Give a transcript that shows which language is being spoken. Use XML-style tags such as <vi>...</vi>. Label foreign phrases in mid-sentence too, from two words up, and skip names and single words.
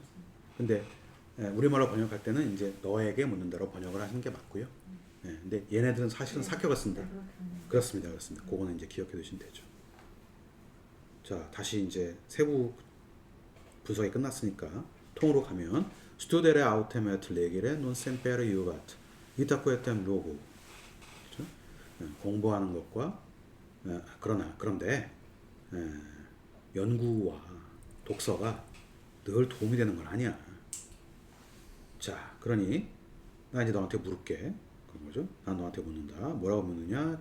<ko>근데 우리말로 번역할 때는 이제 너에게 묻는다로 번역을 하시는 게 맞고요. 근데 얘네들은 사실은 사격을 쓴다. 그렇습니다, 그렇습니다. 그거는 이제 기억해 두시면 되죠. 자, 다시 이제 세부 분석이 끝났으니까 통으로 가면</ko> <la>studere autem et legere non semper iubat itaquetem logo</la> <ko>그렇죠? 공부하는 것과 그런데 연구와 독서가 늘 도움이 되는 건 아니야. 자, 그러니 나 이제 너한테 물을게. 그런 거죠. 난 너한테 묻는다. 뭐라고 묻느냐?</ko>